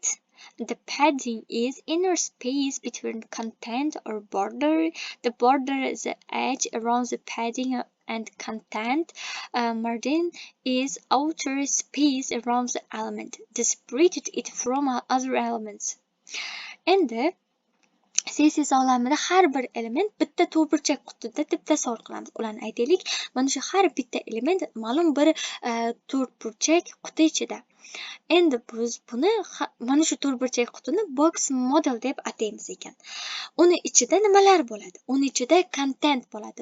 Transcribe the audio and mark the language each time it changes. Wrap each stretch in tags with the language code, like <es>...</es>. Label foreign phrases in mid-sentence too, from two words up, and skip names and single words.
<en>The padding is inner space between content or border. The border is the edge around the padding and content. Margin is outer space around the element, separated it from other elements. And the CSS</en> <uz>olamida har bir element bitta to'rtburchak qutida deb tasavvur qilamiz. Ularni aytaylik. Mana shu har bitta element ma'lum bir to'rtburchak quti ichida. Endi biz buni mana shu to'rtburchak qutini</uz> <en>box model</en> <uz>deb ataymiz ekan. Uni ichida nimalar bo'ladi? Uni ichida content bo'ladi.</uz>